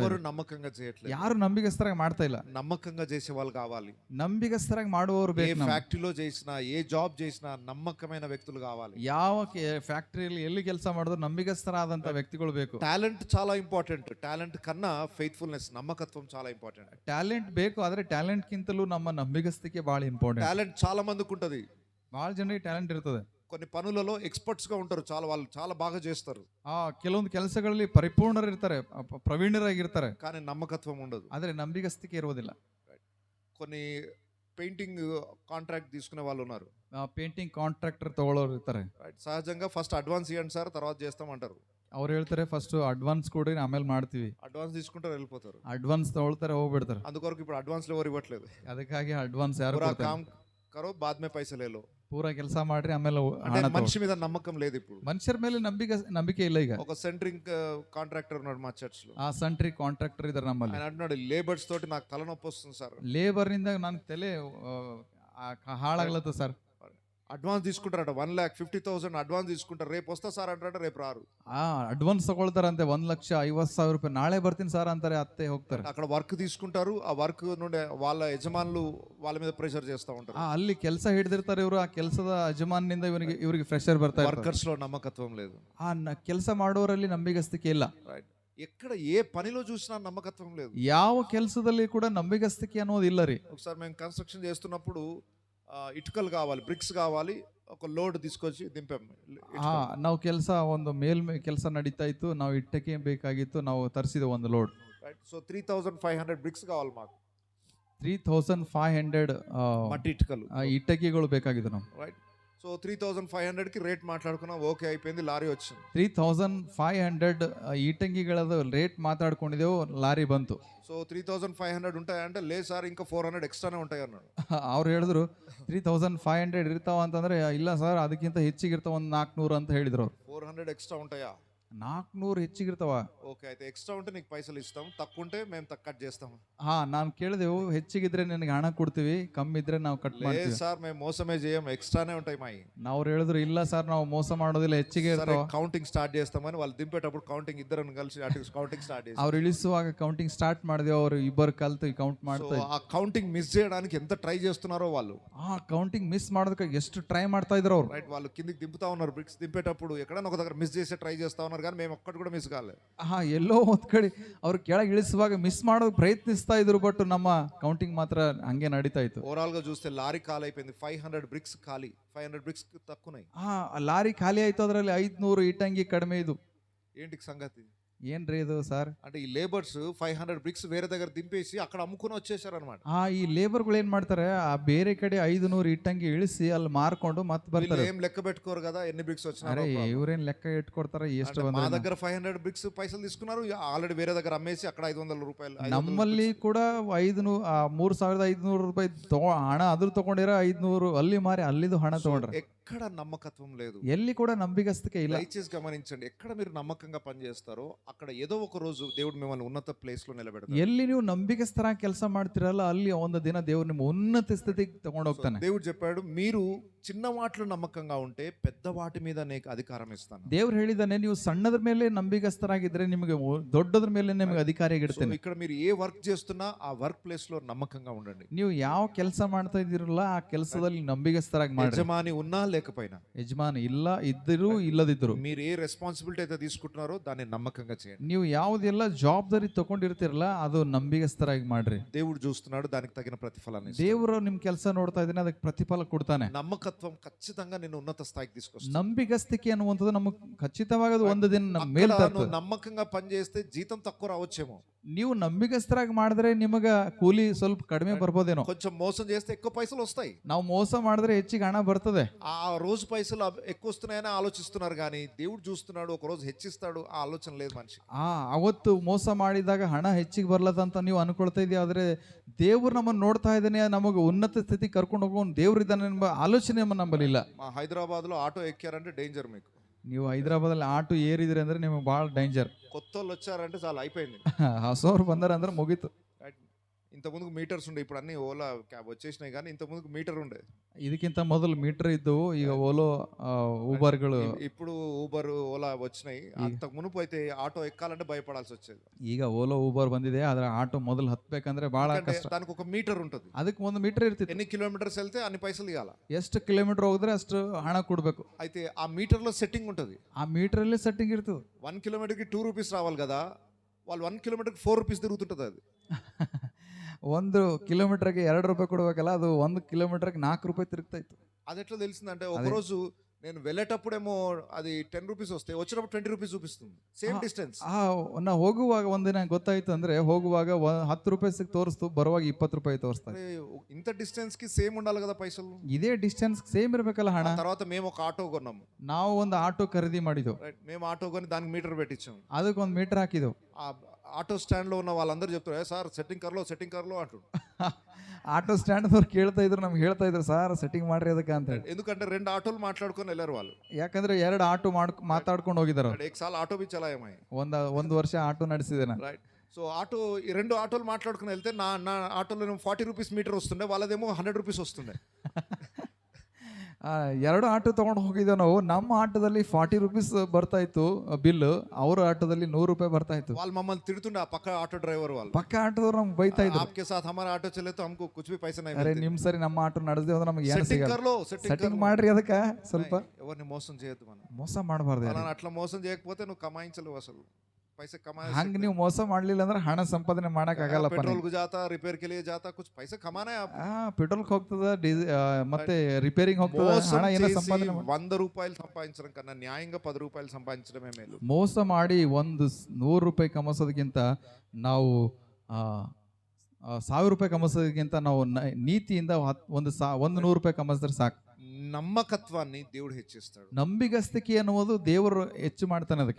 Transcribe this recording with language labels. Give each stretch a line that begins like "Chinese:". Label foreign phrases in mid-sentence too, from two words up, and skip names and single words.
Telugu: ఎవరు నమ్మకంగా చేయట్లేదు.
Kannada: ಯಾರು ನಂಬಿಗಸ್ತರಾಗಿ ಮಾಡ್ತಾ ಇಲ್ಲ.
Telugu: నమ్మకంగా చేసే వాళ్ళు కావాలి.
Kannada: ನಂಬಿಗಸ್ತರಾಗಿ ಮಾಡುವವರು ಬೇಕು.
Telugu: ఏ ఫ్యాక్టరీలో చేసినా ఏ జాబ్ చేసినా నమ్మకమైన వ్యక్తులు కావాలి.
Kannada: ಯಾವ ಫ್ಯಾಕ್ಟರಿಯಲ್ಲಿ ಎಲ್ಲಿ ಕೆಲಸ ಮಾಡಿದ್ರು ನಂಬಿಗಸ್ತರಾದಂತ ವ್ಯಕ್ತಿಗಳು ಬೇಕು.
Telugu: టాలెంట్ చాలా ఇంపార్టెంట్. టాలెంట్ కన్నా ఫెయిత్ఫుల్నెస్, నమ్మకత్వం చాలా ఇంపార్టెంట్.
Kannada: ಟ್ಯಾಲೆಂಟ್ ಬೇಕು, ಆದ್ರೆ ಟ್ಯಾಲೆಂಟ್ ಗಿಂತಲೂ ನಮ್ಮ ನಂಬಿಗಸ್ತಿಕೆ ಬಹಳ ಇಂಪಾರ್ಟೆಂಟ್.
Telugu: టాలెంట్ చాలా మందికి ఉంటది.
Kannada: ಬಹಳ ಜನರಿಗೆ ಟ್ಯಾಲೆಂಟ್ ಇರ್ತದೆ.
Telugu: కొన్ని పనులలో ఎక్స్పర్ట్స్ గా ఉంటారు, వాళ్ళు చాలా బాగా చేస్తారు.
Kannada: ಕೆಲವೊಂದು ಕೆಲಸಗಳಲ್ಲಿ ಪರಿಪೂರ್ಣರಿರ್ತಾರೆ, ಪ್ರವೀಣರಾಗಿರ್ತಾರೆ,
Telugu: కానీ నమ్మకత్వం ఉండదు.
Kannada: ಆದ್ರೆ ನಂಬಿಗಸ್ತಿಕೆ ಇರುವುದಿಲ್ಲ.
Telugu: కొన్ని
English: painting contract
Telugu: తీసుకునే వాళ్ళు ఉన్నారు.
English: painting contractor
Kannada: ತಗೊಳ್ಳೋರು ಇರ್ತಾರೆ.
Telugu: సహజంగా
English: first advance
Telugu: ఇవ్వండి సార్ తర్వాత చేస్తాం అంటారు.
Kannada: ಅವ್ರು ಹೇಳ್ತಾರೆ
English: first advance
Kannada: ಕೊಡ್ರಿ ಆಮೇಲೆ ಮಾಡ್ತೀವಿ.
Telugu: అడ్వాన్స్ తీసుకుంటారు వెళ్ళిపోతారు.
Kannada: ಅಡ್ವಾನ್ಸ್ ತಗೊಳ್ತಾರೆ ಹೋಗ್ಬಿಡ್ತಾರೆ.
Telugu: అందుకొరకు ఇప్పుడు అడ్వాన్స్ ఎవరు ఇవ్వట్లేదు.
Kannada: ಅದಕ್ಕಾಗಿ ಅಡ್ವಾನ್ಸ್ ಯಾರು
Hindi: करो बाद में पैसे ले लो.
Kannada: ಪೂರಾ ಕೆಲಸ ಮಾಡ್ರಿ ಆಮೇಲೆ
Telugu: మనిషి మీద నమ్మకం లేదు ఇప్పుడు.
Kannada: ಮನುಷ್ಯರ ಮೇಲೆ ನಂಬಿಕೆ ಇಲ್ಲ ಈಗ.
Telugu: ఒక
English: centring contractor
Telugu: ఉన్నాడు మా చర్చ్ లో.
English: centri contractor
Kannada: ಇದಾರೆ ನಮ್ಮಲ್ಲಿ.
Telugu: ఆయన అంటున్నాడు లేబర్స్ తోటి నాకు తలనొప్పి వస్తుంది సార్.
Kannada: ಲೇಬರ್ ನಿಂದ ನನ್ನ ತಲೆ ಹಾಳಾಗ್ಲತ್ತ ಸರ್.
Telugu: అడ్వాన్స్ తీసుకుంటారట 1,50,000 అడ్వాన్స్ తీసుకుంటారు, రేపు వస్తా సార్ అంటారట, రేపు రారు.
Kannada: ಅಡ್ವಾನ್ಸ್ ತಗೊಳ್ತಾರಂತೆ 1,50,000 ರೂಪಾಯಿ, ನಾಳೆ ಬರ್ತೀನಿ ಸರ್ ಅಂತಾರೆ, ಅತ್ತೆ ಹೋಗ್ತಾರೆ.
Telugu: అక్కడ వర్క్ తీసుకుంటారు, ఆ వర్క్ నుండి వాళ్ళ యజమానులు వాళ్ళ మీద ప్రెషర్ చేస్తూ ఉంటారు.
Kannada: ಅಲ್ಲಿ ಕೆಲಸ ಹಿಡಿದಿರ್ತಾರೆ ಇವರು, ಆ ಕೆಲಸದ ಯಜಮಾನಿಂದ ಇವರಿಗೆ ಪ್ರೆಷರ್ ಬರ್ತಾ ಇರುತ್ತೆ.
Telugu: ವರ್ಕರ್ಸ್ లో నమ్మకత్వం లేదు.
Kannada: ಆ ಕೆಲಸ ಮಾಡೋರಲ್ಲಿ ನಂಬಿಗಸ್ತಿಕೆ ಇಲ್ಲ.
Telugu: ఎక్కడ ఏ పనిలో చూసినా నమ్మకత్వం లేదు.
Kannada: ಯಾವ ಕೆಲಸದಲ್ಲಿ ಕೂಡ ನಂಬಿಗಸ್ತಿಕೆ ಅನ್ನೋದು ಇಲ್ಲ ರೀ.
Telugu: ఒకసారి మేము కన్స్ట్రక్షన్ చేస్తున్నప్పుడు ఇటుకలు కావాలి, బ్రిక్స్ కావాలి, ఒక లోడ్ తీసుకొచ్చి దింపాం.
Kannada: ನಾವು ಕೆಲಸ ಒಂದು ಕೆಲಸ ನಡೀತಾ ಇತ್ತು, ನಾವು ಇಟ್ಟಕ್ಕೆ ಬೇಕಾಗಿತ್ತು, ನಾವು ತರಿಸಿದ ಒಂದು ಲೋಡ್.
English: right, so
Telugu: 3,500 బ్రిక్స్ కావాలి మాకు. 3,500 మట్టి ఇటుకలు,
Kannada: ఇట్టకిಗಳು ಬೇಕಾಗಿತ್ತು ನಾವು.
English: right, so
Telugu: 3,500 కి రేట్ మాట్లాడుకున్నాం, ఓకే అయిపోయింది, లారీ వచ్చింది.
Kannada: 3,500 ఈటంగిಗಳದ ರೇಟ್ ಮಾತಾಡ್ಕೊಂಡಿದ್ದೆವು, ಲಾರಿ ಬಂತು.
Telugu: సో 3,500 ఉంటాయంటే లేదు సార్ ఇంకా 400 ಎಕ್ಸ್ಟ್ರಾನೇ ఉంటాయి అన్నాడు.
Kannada: ಅವ್ರು ಹೇಳಿದ್ರು 3,500 ಇರ್ತಾವ ಅಂತಂದ್ರೆ, ಇಲ್ಲ ಸರ್ ಅದಕ್ಕಿಂತ ಹೆಚ್ಚಿಗಿರ್ತಾವ, ಒಂದು 400 ಅಂತ ಹೇಳಿದ್ರು.
Telugu: 400 ఎక్స్ట్రా ఉంటాయా?
Kannada: 400 ಹೆಚ್ಚಿಗಿರ್ತಾವ.
Telugu: ఓకే, అయితే ఎక్స్ట్రా ఉంటే నీకు పైసలు ఇస్తాం, తక్కువ ఉంటే మేము కట్ చేస్తాం.
Kannada: ನಾನು ಕೇಳಿದೆವು, ಹೆಚ್ಚಿಗಿದ್ರೆ ನಿನಗೆ ಹಣ ಕೊಡ್ತೀವಿ, ಕಮ್ಮಿ ಇದ್ರೆ ನಾವು ಕಟ್ ಮಾಡ್ತೀವಿ.
Telugu: సార్ మేము మోసమే చేయం, ఎక్స్ట్రానే ఉంటాయి మాయి.
Kannada: ಅವ್ರು ಹೇಳಿದ್ರು ಇಲ್ಲ ಸರ್ ನಾವು ಮೋಸ ಮಾಡೋದಿಲ್ಲ, ಹೆಚ್ಚಿಗೆ ಇರ್ತಾವ.
English: counting start
Telugu: చేస్తామని వాళ్ళు దింపేటప్పుడు కౌంటింగ్ ఇద్దరు కలిసి
English: counting start
Telugu: చేసి
Kannada: ಅವ್ರು ಇಳಿಸುವಾಗ
English: counting start
Kannada: ಮಾಡಿದೆವು, ಅವರು ಇಬ್ಬರು ಕಲ್ತು ಕೌಂಟ್ ಮಾಡ್ತಾ.
Telugu: ఆ
English: counting miss
Telugu: చేయడానికి ఎంత ట్రై చేస్తున్నారో వాళ్ళు.
English: counting miss
Kannada: ಮಾಡೋದಕ್ಕೆ ಎಷ್ಟು ಟ್ರೈ ಮಾಡ್ತಾ ಇದ್ರು ಅವ್ರು.
Telugu: రైట్, వాళ్ళు కిందికి దింపుతా ఉన్నారు బ్రిక్స్, దింపేటప్పుడు ఎక్కడైనా ఒక దగ్గర మిస్ చేసే ట్రై చేస్తా ఉన్నారు, చేస్తున్నారు కానీ మేము ఒక్కటి కూడా మిస్ కాలేదు.
Kannada: ಎಲ್ಲೋ ಒಂದ್ ಕಡೆ ಅವ್ರು ಕೆಳಗೆ ಇಳಿಸುವಾಗ ಮಿಸ್ ಮಾಡೋದು ಪ್ರಯತ್ನಿಸ್ತಾ ಇದ್ರು, ಬಟ್ ನಮ್ಮ ಕೌಂಟಿಂಗ್ ಮಾತ್ರ ಹಂಗೆ ನಡೀತಾ ಇತ್ತು.
Telugu: ఓవరాల్ గా చూస్తే లారీ ఖాళీ అయిపోయింది. 500 బ్రిక్స్ ఖాళీ. 500 బ్రిక్స్ తక్కువనాయి.
Kannada: ಲಾರಿ ಖಾಲಿ ಆಯ್ತು, ಅದರಲ್ಲಿ 500 ಇಟ್ಟಂಗಿ ಕಡಿಮೆ ಇದು.
Telugu: ఏంటి సంగతి?
Kannada: ಏನ್ರಿ ಇದು ಸರ್?
Telugu: అంటే ఈ లేబర్స్ 500 బ్రిక్స్ వేరే దగ్గర దింపేసి అక్కడ అమ్ముకుని వచ్చేసారు అనమాట.
Kannada: ಈ ಲೇಬರ್ಗಳು ಏನ್ ಮಾಡ್ತಾರೆ, ಆ ಬೇರೆ ಕಡೆ 500 ಇಟ್ಟಂಗಿ ಇಳಿಸಿ ಅಲ್ಲಿ ಮಾರ್ಕೊಂಡು ಮತ್ತೆ ಬರ್ತಾರೆ.
Telugu: ఏం లెక్క పెట్టుకోరు కదా ఎన్ని బ్రిక్స్ వచ్చినా.
Kannada: ಅರೆ ಇವ್ರೇನ್ ಲೆಕ್ಕ ಇಟ್ಕೊಡ್ತಾರ ಎಷ್ಟು
Telugu: మా
Kannada: ಬಂದ್ರೆ.
Telugu: దగ్గర 500 బ్రిక్స్ పైసలు తీసుకున్నారు, ఆల్రెడీ వేరే దగ్గర అమ్మేసి అక్కడ 500 రూపాయలు.
Kannada: ನಮ್ಮಲ್ಲಿ ಕೂಡ 3500 ರೂಪಾಯಿ ಹಣ ಅದ್ರ ತಗೊಂಡಿರ 500 ಅಲ್ಲಿ ಮಾರಿ ಅಲ್ಲಿದು ಹಣ ತಗೊಂಡ್ರ.
Telugu: ఎక్కడ నమ్మకత్వం లేదు.
Kannada: ಎಲ್ಲಿ ಕೂಡ ನಂಬಿಕಸ್ತಿಕೆ ಇಲ್ಲ.
Telugu: దయచేసి గమనించండి, ఎక్కడ మీరు నమ్మకంగా పనిచేస్తారో అక్కడ ఏదో ఒక రోజు దేవుడు మిమ్మల్ని ఉన్నత ప్లేస్ లో నిలబెడతాడు.
Kannada: ಎಲ್ಲಿ ನೀವು ನಂಬಿಕಸ್ಥರಾಗಿ ಕೆಲಸ ಮಾಡ್ತಿರಲ್ಲ, ಅಲ್ಲಿ ಒಂದು ದಿನ ದೇವ್ರು ನಿಮ್ಮ ಉನ್ನತ ಸ್ಥಿತಿಗೆ ತಗೊಂಡು ಹೋಗ್ತಾನೆ.
Telugu: దేవుడు చెప్పాడు, మీరు చిన్న వాటిలో నమ్మకంగా ఉంటే పెద్ద వాటి మీద నీకు అధికారం ఇస్తాను.
Kannada: ದೇವ್ರು ಹೇಳಿದಾನೆ, ನೀವು ಸಣ್ಣದ್ರ ಮೇಲೆ ನಂಬಿಕಸ್ಥರಾಗಿದ್ರೆ ನಿಮಗೆ ದೊಡ್ಡದ್ರ ಮೇಲೆ ನಿಮಗೆ ಅಧಿಕಾರಿಯಾಗಿಡ್ತೇನೆ.
Telugu: ఇక్కడ మీరు ఏ వర్క్ చేస్తున్నా ఆ వర్క్ ప్లేస్ లో నమ్మకంగా ఉండండి.
Kannada: ನೀವು ಯಾವ ಕೆಲಸ ಮಾಡ್ತಾ ಇದ್ದೀರಲ್ಲ ಆ ಕೆಲಸದಲ್ಲಿ ನಂಬಿಕಸ್ಥರಾಗಿ ಮಾಡಿ.
Telugu: యజమాని ఉన్నా లేకపోయినా,
Kannada: ಯಜಮಾನ ಇಲ್ಲ ಇದ್ದರೂ ಇಲ್ಲದಿದ್ರು,
Telugu: మీరు ఏ రెస్పాన్సిబిలిటీ అయితే తీసుకుంటున్నారో దాన్ని నమ్మకంగా చేయండి.
Kannada: ನೀವು ಯಾವುದೆಲ್ಲ ಜವಾಬ್ದಾರಿ ತಗೊಂಡಿರ್ತಿರಲ್ಲ ಅದು ನಂಬಿಕಸ್ಥರಾಗಿ ಮಾಡ್ರಿ.
Telugu: దేవుడు చూస్తున్నాడు, దానికి తగిన ప్రతిఫలాన్ని ఇస్తాడు.
Kannada: ದೇವರು ನಿಮ್ ಕೆಲಸ ನೋಡ್ತಾ ಇದ್ದಾನೆ, ಅದಕ್ಕೆ ಪ್ರತಿಫಲ ಕೊಡ್ತಾನೆ.
Telugu: నమ్మకత్వం ఖచ్చితంగా నిన్ను ఉన్నత స్థాయికి తీసుకొస్తుంది.
Kannada: ನಂಬಿಕಸ್ತಿಕೆ ಅನ್ನುವಂಥದ್ದು ನಮಗೆ ಖಚಿತವಾಗಿ ಅದು ಒಂದು ದಿನ ನಮ್ಮ ಮೇಲೆ ತರ್ತದೆ.
Telugu: నమ్మకంగా పనిచేస్తే జీతం తక్కువ రావచ్చేమో.
Kannada: ನೀವು ನಂಬಿಕಸ್ಥರಾಗಿ ಮಾಡಿದ್ರೆ ನಿಮಗ ಕೂಲಿ ಸ್ವಲ್ಪ ಕಡಿಮೆ ಬರ್ಬೋದೇನೋ.
Telugu: కొంచెం మోసం చేస్తే ఎక్కువ పైసలు వస్తాయి.
Kannada: ನಾವು ಮೋಸ ಮಾಡಿದ್ರೆ ಹೆಚ್ಚಿಗೆ ಹಣ ಬರ್ತದೆ.
Telugu: ఆ రోజు పైసలు ఎక్కువ వస్తున్నాయని ఆలోచిస్తున్నారు కానీ దేవుడు చూస్తున్నాడు, ఒక రోజు హెచ్చిస్తాడు, ఆ ఆలోచన లేదు మనిషి.
Kannada: ಅವತ್ತು ಮೋಸ ಮಾಡಿದಾಗ ಹಣ ಹೆಚ್ಚಿಗೆ ಬರ್ಲತ್ತಂತ ನೀವು ಅನ್ಕೊಳ್ತಾ ಇದೀಯ, ಆದ್ರೆ ದೇವ್ರು ನಮ್ಮನ್ನು ನೋಡ್ತಾ ಇದ್ದಾನೆ, ನಮಗೆ ಉನ್ನತ ಸ್ಥಿತಿ ಕರ್ಕೊಂಡು ಹೋಗೋನು ದೇವ್ರು ಇದ್ದಾನೆ ಎಂಬ ಆಲೋಚನೆ ನಮ್ಮಲ್ಲಿಲ್ಲ.
Telugu: మా హైదరాబాద్ లో ఆటో ఎక్కారంటే డేంజర్. మీకు
Kannada: ನೀವು ಹೈದರಾಬಾದಲ್ಲಿ ಆಟೋ ಏರಿದ್ರಿ ಅಂದ್ರೆ ನಿಮಗೆ ಭಾಳ ಡೇಂಜರ್.
Telugu: కొత్త వాళ్ళు వచ్చారంటే చాలా అయిపోయింది.
Kannada: ಹೊಸವ್ರು ಬಂದಾರ ಅಂದ್ರೆ ಮುಗೀತು.
Telugu: ఇంత ముందుకు మీటర్స్ ఉండే, ఇప్పుడు అన్ని ఓలా క్యాబ్ వచ్చేసినాయి కానీ ఇంత ముందుకు మీటర్ ఉండే.
Kannada: ಇದಕ್ಕಿಂತ ಮೊದಲು ಮೀಟರ್ ಇದ್ದವು, ಈಗ ಓಲೋ ಊಬರ್ಗಳು.
Telugu: ఇప్పుడు ఊబర్ ఓలా వచ్చినాయి. అంతకు ಮುనుపు అయితే ఆటో ఎక్కాలంటే భయపడాల్సి వచ్చేది.
Kannada: ಈಗ ಓಲೋ ಊಬರ್ ಬಂದಿದೆ, ಆದ್ರೆ ಆಟೋ ಮೊದಲು ಹತ್ಬೇಕಂದ್ರೆ ಬಹಳ ಕಷ್ಟ.
Telugu: దానికి ఒక మీటర్ ఉంటుంది.
Kannada: ಅದಕ್ಕೆ ಒಂದು ಮೀಟರ್ ಇರ್ತಿತ್ತು.
Telugu: ఎన్ని కిలోమీటర్స్ వెళ్తే అన్ని పైసలు ఇవ్వాలి.
Kannada: ಎಷ್ಟು ಕಿಲೋಮೀಟರ್ ಹೋಗಿದ್ರೆ ಅಷ್ಟು ಹಣ ಕೊಡ್ಬೇಕು.
Telugu: అయితే ఆ మీటర్ లో సెట్టింగ్ ఉంటుంది.
Kannada: ಆ ಮೀಟರ್ ಅಲ್ಲಿ ಸೆಟ್ಟಿಂಗ್ ಇರ್ತದೆ.
Telugu: 1 కిలోమీటర్ కి 2 రూపీస్ రావాలి కదా, వాళ్ళు 1 కిలోమీటర్ కి 4 రూపీస్ తిరుగుతుంటది. అది
Kannada: 1 కిలోమీటర్కి 2 ರೂಪಾಯಿ ಕೊಡ್ಬೇಕಲ್ಲ, ಅದು 1 ಕಿಲೋಮೀಟರ್ಗೆ 4 ರೂಪಾಯಿ ತಿರುಗ್ತಾ ಇತ್ತು.
Telugu: అది ఎట్లా తెలిసిందంటే, ఒకరోజు నేను వెళ్ళేటప్పుడేమో అది 10 రూపీస్ వస్తే, వచ్చినప్పుడు 20 రూపీస్ చూపిస్తుంది.
English: same distance.
Kannada: ನಾ ಹೋಗುವಾಗ ಒಂದಿನ ಗೊತ್ತಾಯ್ತು ಅಂದ್ರೆ, ಹೋಗುವಾಗ 10 ರೂಪಾಯಿ ತೋರಿಸ್ತು, ಬರುವಾಗ 20 ರೂಪಾಯಿ ತೋರಿಸ್ತಾ.
Telugu: ఇంత డిస్టెన్స్ కి సేమ్ ఉండాలి కదా పైసలు.
Kannada: ಇದೇ ಡಿಸ್ಟೆನ್ಸ್ ಸೇಮ್ ಇರ್ಬೇಕಲ್ಲ ಹಣ.
Telugu: తర్వాత మేము ఒక ఆటో కొన్నాము.
Kannada: ನಾವು ಒಂದು ಆಟೋ ಖರೀದಿ ಮಾಡಿದ್ವು.
Telugu: మేము ఆటో కొని దానికి మీటర్ పెట్టించాము.
Kannada: ಅದಕ್ಕೆ ಒಂದು ಮೀಟರ್ ಹಾಕಿದ್ವು.
Telugu: ఆ
English: auto stand
Telugu: లో ఉన్న వాళ్ళందరూ చెప్తారు, సార్
Hindi: सेटिंग कर लो
Telugu: అంటాడు.
English: auto stand
Kannada: ಅವ್ರು ಕೇಳ್ತಾ ಇದ್ರು, ನಮ್ಗೆ ಹೇಳ್ತಾ ಇದ್ರು, ಸಾರ್ ಸೆಟ್ಟಿಂಗ್ ಮಾಡ್ರಿ ಅದಕ್ಕೆ ಅಂತ ಹೇಳಿ.
Telugu: ఎందుకంటే 2 ఆటోలు మాట్లాడుకొని వెళ్ళారు వాళ్ళు.
Kannada: ಯಾಕಂದ್ರೆ 2 ಆಟೋ ಮಾತಾಡ್ಕೊಂಡು ಹೋಗಿದಾರ.
Hindi: एक साल ఆటో भी चलाया मैं.
Kannada: ಒಂದು ವರ್ಷ ಆಟೋ ನಡೆಸಿದೆ ನಾನು.
Telugu: రైట్. సో ఆటో 2 ఆటోలు మాట్లాడుకుని వెళ్తే నా ఆటోలో 40 రూపీస్ మీటర్ వస్తుండే, వాళ్ళదేమో 100 రూపీస్ వస్తుండే.
Kannada: 2 ಆಟೋ ತಗೊಂಡು ಹೋಗಿದ್ದೇವೆ ನಾವು. ನಮ್ಮ ಆಟೋದಲ್ಲಿ 40 ರೂಪೀಸ್ ಬರ್ತಾ ಇತ್ತು ಬಿಲ್, ಅವ್ರ ಆಟೋದಲ್ಲಿ 100 ರೂಪಾಯಿ ಬರ್ತಾ ಇತ್ತು.
Telugu: వాళ్ళు మమ్మల్ని తిడుతుండే, ఆ పక్క
English: auto driver
Telugu: వాళ్ళు.
Kannada: ಪಕ್ಕ ಆಟೋದವ್ರು ನಮ್ಗೆ ಬೈತಾ ಇದ್ರು,
Hindi: आपके साथ हमारा ऑटो चले तो हमको कुछ भी पैसा नहीं
Kannada: ಅರೆ
Hindi: मिलते.
Kannada: ನಿಮ್ ಸರಿ ನಮ್ಮ ಆಟೋ ನಡೆಸದೆ ಅಂದ್ರೆ ನಮ್ಗೆ ಏನು
Telugu: సెట్టింగ్
Kannada: ಸಿಗಲ್ಲ.
Hindi: కర్లో
Kannada: ಸೆಟ್ಟಿಂಗ್ ಮಾಡ್ರಿ ಅದಕ್ಕೆ ಸ್ವಲ್ಪ.
Telugu: ఎవరిని మోసం చేయొద్దు మనం.
Kannada: ಮೋಸ ಮಾಡಬಾರ್ದು.
Telugu: అలా అట్లా మోసం చేయకపోతే నువ్వు కమాయించలేవు అసలు.
Hindi: पैसे कमाए.
Kannada: ಹಂಗ ನೀವು ಮೋಸ ಮಾಡ್ಲಿಲ್ಲ ಅಂದ್ರೆ ಹಣ ಸಂಪಾದನೆ ಮಾಡಕ್ ಆಗಲ್ಲಪ್ಪ.
Hindi: पेट्रोल को जाता, रिपेयर के लिए जाता, कुछ पैसे कमाना है आपको.
Kannada: ಪೆಟ್ರೋಲ್ ಹೋಗ್ತದ, ಮತ್ತೆ ರಿಪೇರಿಂಗ್ ಹೋಗ್ತದ, ಹಣ ಏನೋ ಸಂಪಾದನೆ
Telugu: 100 రూపాయలు సంపాదించడం కన్నా న్యాయంగా 10 రూపాయలు సంపాదించడమే మేలు.
Kannada: ಮೋಸ ಮಾಡಿ 100 ರೂಪಾಯಿ ಕಮಿಸೋದಕ್ಕಿಂತ ನಾವು 1000 ರೂಪಾಯಿ ಕಮಿಸೋದಕ್ಕಿಂತ ನಾವು ನೀತಿಯಿಂದ 100 ರೂಪಾಯಿ ಕಮಿಸಿದ್ರೆ ಸಾಕು.
Telugu: నమ్మకత్వాన్ని దేవుడు హెచ్చిస్తాడు.
Kannada: ನಂಬಿಗಸ್ತಿಕೆ ಅನ್ನುವುದು ದೇವರು ಹೆಚ್ಚು ಮಾಡ್ತಾನೆ ಅದಕ್ಕೆ.